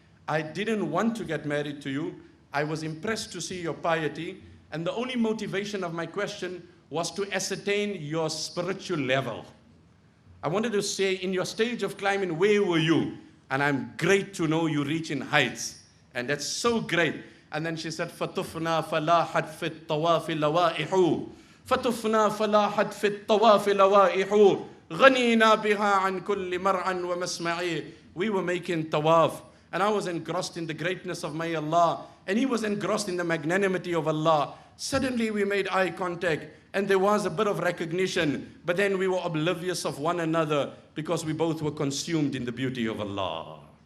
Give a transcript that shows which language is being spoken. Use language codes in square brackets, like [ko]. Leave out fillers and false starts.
[en] I didn't want to get married to you. I was impressed to see your piety. And the only motivation of my question was to ascertain your spiritual level. I wanted to say, in your stage of climbing, where were you? And I'm great to know you reach in heights. And that's so great. And then she said, [ar] فَتُفْنَا فَلَاحَتْ فِي الطَّوَافِ لَوَائِحُ فَتُفْنَا فَلَاحَتْ فِي الطَّوَافِ لَوَائِحُ غَنِينَا بِهَا عَنْ كُلِّ مَرْعًا وَمَسْمَعِي. [en] We were making tawaf. And I was engrossed in the greatness of my Allah. And he was engrossed in the magnanimity of Allah. Suddenly we made eye contact and there was a bit of recognition, but then we were oblivious of one another because we both were consumed in the beauty of Allah.